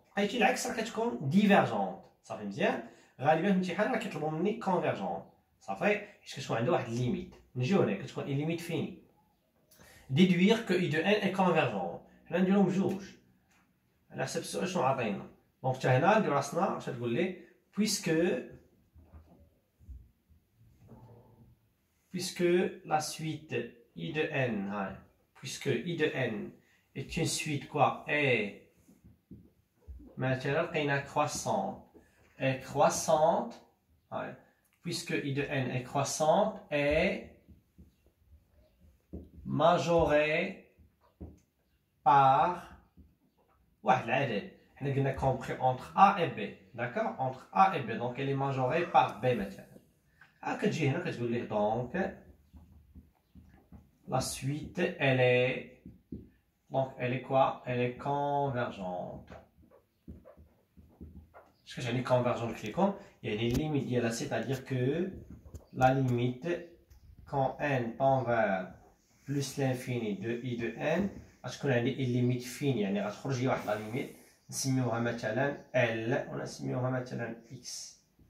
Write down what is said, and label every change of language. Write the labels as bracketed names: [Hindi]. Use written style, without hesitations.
[Arabic] لقيتي العكس راه كتكون ديفيرجونت. صافي مزيان. غالبا في الامتحان راه كيطلبوا مني كونفيرجونت صافي، حيت كتكون عندها واحد الليميت. نجيو هنا كتكون اي ليميت فيني. ديدوير كو اي دو ان اي كونفيرجونت، حنا نديروهم بجوج على حسب السؤال شنو عطينا. دونك حتى هنا ندير راسنا اش تقول لي [French] puisque la suite i de n, puisque i de n est une suite quoi est maintenant [Arabic] لقينا [French] croissante est croissante, puisque i de n est croissante est majorée par [Arabic] واحد العدد. حنا قلنا [French] compris entre a et b. d'accord, entre a et b, donc elle est majorée par b [Arabic] مثلا. كتجي هنا كتقول ليه دونك [French] la suite elle est donc elle est quoi, elle est convergente. [Arabic] اش كتعني convergente لكم؟ يعني الليميت ديالها [French] c'est-à-dire que la limite quand n tend vers plus l'infini de i de n [Arabic] غتكون عندي الليميت فين، يعني غتخرج لي واحد لا ليميت نسميوها مثلا ال ولا نسميوها مثلا اكس.